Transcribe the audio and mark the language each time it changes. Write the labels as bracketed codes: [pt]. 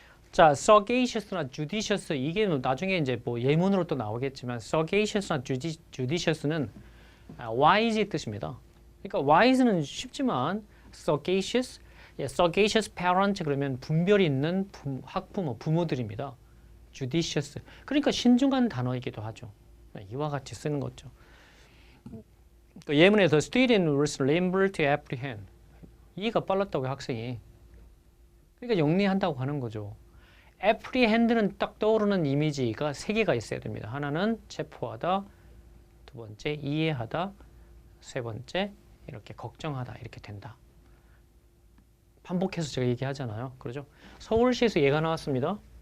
[ko] 자, sagacious나 judicious 이게 나중에 이제 뭐 예문으로 또 나오겠지만 sagacious나 judicious는 wise 뜻입니다. 그러니까 wise는 쉽지만 sagacious, sagacious parent 그러면 분별 있는 학부모, 부모들입니다. judicious 그러니까 신중한 단어이기도 하죠. 이와 같이 쓰는 거죠. 예문에서 [en] student was able to apprehend [ko] 이해가 빨랐다고요, 학생이. 그러니까 영리한다고 하는 거죠. apprehend는 딱 떠오르는 이미지가 세 개가 있어야 됩니다. 하나는 체포하다, 두 번째 이해하다, 세 번째 이렇게 걱정하다 이렇게 된다. 반복해서 제가 얘기하잖아요. 그러죠? 서울시에서 얘가 나왔습니다.